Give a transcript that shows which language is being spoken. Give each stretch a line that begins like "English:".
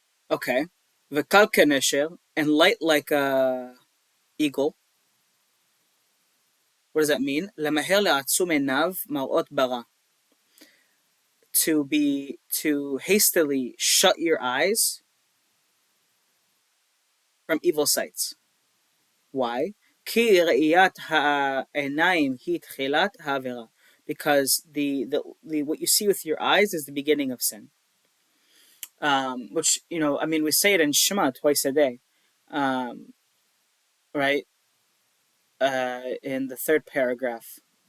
English: Okay,
Hebrew: v'kal kenesher,
English: and light like a eagle. What does that mean?
Hebrew: Lemaher le'atzum enav marot bara.
English: To hastily shut your eyes from evil sights. Why?
Hebrew: כי ראיית העיניים היא תחילת העבירה.
English: Because the what you see with your eyes is the beginning of sin. Which, I mean, we say it in Shema twice a day, um, right? In the third paragraph.